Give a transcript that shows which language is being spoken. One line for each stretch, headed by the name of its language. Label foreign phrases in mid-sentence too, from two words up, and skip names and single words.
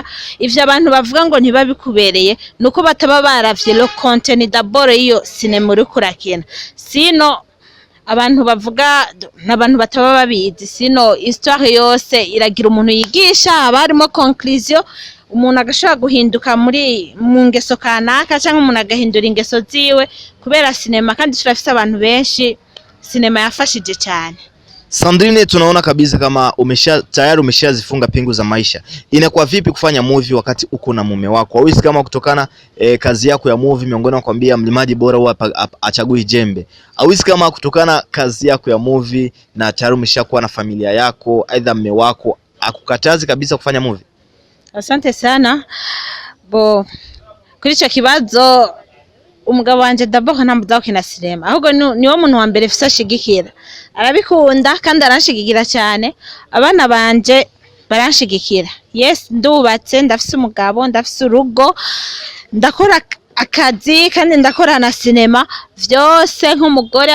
Rundi: Ivyo abantu bavuga ngo ntibabikubereye nuko bataba baravye
French: le contenu d'abord
Rundi: iyo sinema uri kurakina, sino abantu bavuga n'abantu bataba babizi, sino histoire yose iragira umuntu yigisha, abarimo conclusion, umuntu agashobora guhinduka mu ngeso kanaka cyangwa umuntu agahindura ingeso ziwe kubera sinema. Kandi turafise abantu benshi sinema yafashije cyane. Sandrine,
Swahili: tunaona kabisa kama tayari umeshazifunga pingu za maisha. Inakuwa vipi kufanya movie wakati uko na mume wako? Hauhisi kama kutokana kazi yako ya movie miongoni nakwambia mlimaji bora huwa achagui jembe. Hauhisi kama kutokana kazi yako ya movie na tayari umeshakuwa na familia yako, aidha mume wako akukatazi kabisa kufanya movie? Asante sana.
Rundi: Kuri ico kibazo umugabo wanje d'abord ntambuza kina sinema, ahubwo niwo muntu wa mbere fisa shigikira, arabikunda kandi aranshigikira cyane. Abana banje baranshigikira. Yes, ndubatse, ndafise umugabo, ndafise urugo, ndakora akazi kandi ndakora na sinema, vyose nk'umugore.